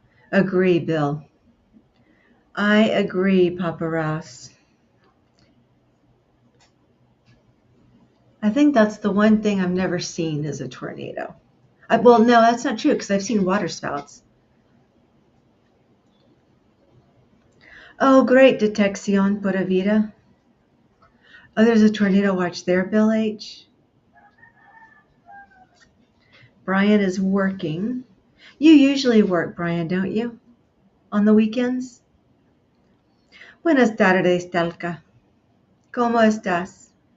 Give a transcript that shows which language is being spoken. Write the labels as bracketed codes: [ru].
[en] Agree, Bill. I agree, Papa Ross. I think that's the one thing I've never seen is a tornado. Well, no, that's not true because I've seen water spouts. Oh, great, Detección Pura Vida. Oh, there's a tornado watch there, Bill H. Brian is working. You usually work, Brian, don't you? On the weekends? [es] Buenas tardes, Talca. ¿Cómo estás?